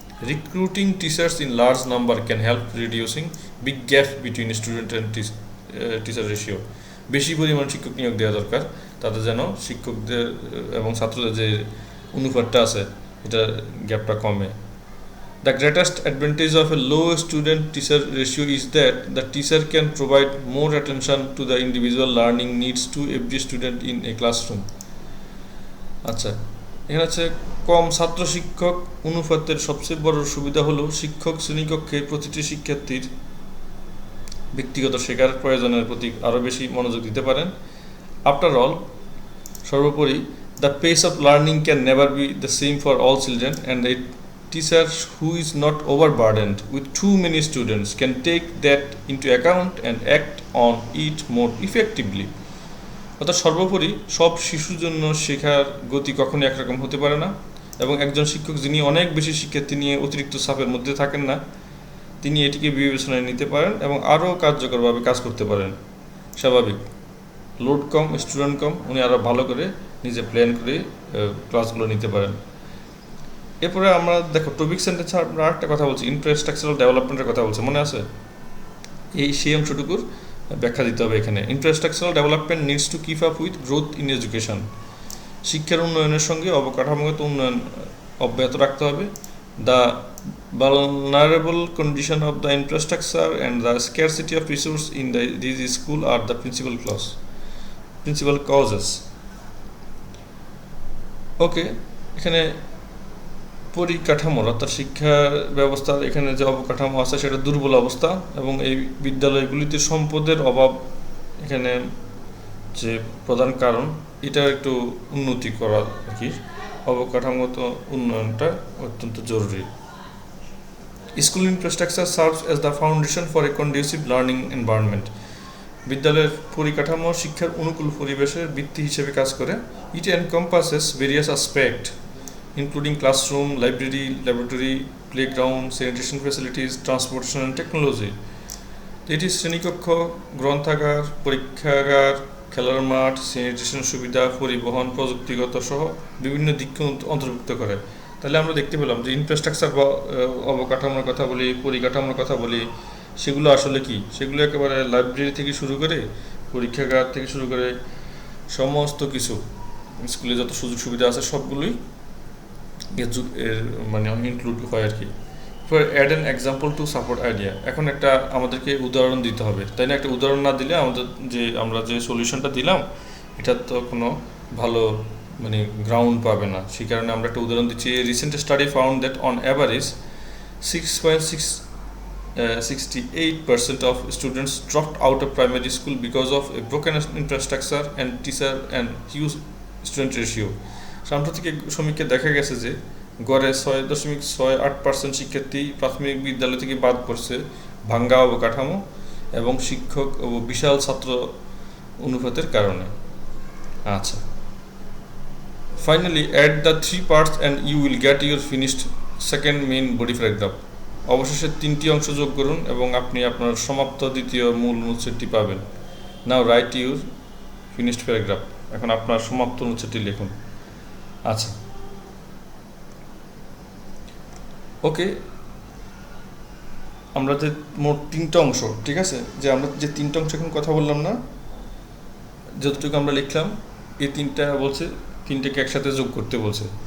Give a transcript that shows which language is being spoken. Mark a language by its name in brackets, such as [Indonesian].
[English] Recruiting teachers in large number can help reducing big gap between student and teacher ratio. [Bangla] বেশি পরিমাণ শিক্ষক নিয়োগ দেওয়া দরকার, তাতে যেন শিক্ষকদের এবং ছাত্রদের যে অনুপাতটা আছে এটা গ্যাপটা কমে। [English] The greatest advantage of a low student-teacher ratio is that the teacher can provide more attention to the individual learning needs to every student in a classroom. [Bangla] আচ্ছা, এখানে হচ্ছে কম ছাত্র শিক্ষক অনুপাতের সবচেয়ে বড় সুবিধা হলো শিক্ষক শ্রেণীকক্ষে প্রতিটি শিক্ষার্থীর ব্যক্তিগত শেখার প্রয়োজনের প্রতি আরও বেশি মনোযোগ দিতে পারেন। [English] After all, সর্বোপরি, the pace of learning can never be the same for all children, and a teacher who is not overburdened with too many students can take that into account and act on it more effectively. [Bangla] অর্থাৎ সর্বোপরি সব শিশুর জন্য শেখার গতি কখনো একরকম হতে পারে না, এবং একজন শিক্ষক যিনি অনেক বেশি শিক্ষার্থী নিয়ে অতিরিক্ত চাপের মধ্যে থাকেন না, তিনি এটিকে বিবেচনায় নিতে পারেন এবং আরও কার্যকরভাবে কাজ করতে পারেন। স্বাভাবিক, লোড কম, স্টুডেন্ট কম, উনি আরও ভালো করে নিজে প্ল্যান করে ক্লাসগুলো নিতে পারেন। এরপরে আমরা দেখো টপিক সেন্টেন্স আমরা আরেকটা কথা বলছি, ইনফ্রাস্ট্রাকচারাল ডেভেলপমেন্টের কথা বলছে, মনে আছে? সেই অংশটুকুর ব্যাখ্যা দিতে হবে এখানে। [English] Infrastructural development needs to keep up with growth in education. [Bangla] শিক্ষার উন্নয়নের সঙ্গে অবকাঠামোগত উন্নয়ন অব্যাহত রাখতে হবে। [English] The vulnerable condition of the infrastructure and the scarcity of resource in these school are the principal causes. [Bangla] ওকে, এখানে পরিকাঠামোর অর্থাৎ শিক্ষা ব্যবস্থার এখানে যে অবকাঠামো আছে সেটা দুর্বল অবস্থা, এবং এই বিদ্যালয়গুলিতে সম্পদের অভাব এখানে যে প্রধান কারণ, এটা একটু উন্নতি করা আর কি, অবকাঠামোগত উন্নয়নটা অত্যন্ত জরুরি। [English] School infrastructure serves as the foundation for a conducive learning environment. [Bangla] বিদ্যালয়ের পরিকাঠামো শিক্ষার অনুকূল পরিবেশের ভিত্তি হিসেবে কাজ করে। [English] It encompasses various aspect including classroom, library, laboratory, playground, sanitation facilities, transportation and technology. [Bangla] এটি শ্রেণীকক্ষ, গ্রন্থাগার, পরীক্ষাগার, খেলার মাঠ, স্যানিটেশন সুবিধা, পরিবহন, প্রযুক্তিগত সহ বিভিন্ন দিককে অন্তর্ভুক্ত করে। তাহলে আমরা দেখতে পেলাম যে ইনফ্রাস্ট্রাকচার বা অবকাঠামোর কথা বলি, পরিকাঠামোর কথা বলি, সেগুলো আসলে কি? সেগুলো একেবারে লাইব্রেরি থেকে শুরু করে, পরীক্ষাগার থেকে শুরু করে সমস্ত কিছু, স্কুলে যত সুযোগ সুবিধা আছে সবগুলোই এর মানে ইনক্লুড হয় আর কি। [English] For add an example to support idea. [Bangla] এখন একটা আমাদেরকে উদাহরণ দিতে হবে, তাই না? একটা উদাহরণ না দিলে আমরা যে সলিউশনটা দিলাম এটার তো কোনো ভালো মানে গ্রাউন্ড পাবে না। সেই কারণে আমরা একটা উদাহরণ দিচ্ছি। [English] Recent study found that on average 6.68% of students dropped out of primary school because of a broken infrastructure and teacher and huge student ratio. [Bangla] সাম্প্রতিক সমীক্ষায় দেখা গেছে যে গড়ে 6.68% শিক্ষার্থী প্রাথমিক বিদ্যালয় থেকে বাদ পড়ছে ভাঙ্গা অবকাঠামো এবং শিক্ষক ও বিশাল ছাত্র অনুপাতের কারণে। আচ্ছা, [English] Finally, add the 3 parts and you will get your finished second main body paragraph. [Bangla] অবশেষে 3টি অংশ যোগ করুন এবং আপনি আপনার সমাপ্ত দ্বিতীয় মূল অনুচ্ছেদটি পাবেন। [English] Now write your finished paragraph. [Bangla] এখন আপনার সমাপ্ত অনুচ্ছেদটি লিখুন। আচ্ছা, ওকে, আমরা যে মোট 3টা অংশ, ঠিক আছে, যে আমরা যে 3টা অংশ এখন কথা বললাম না, যতটুকু আমরা লিখলাম, এই 3টা বলছে 3টাকে একসাথে যোগ করতে বলছে।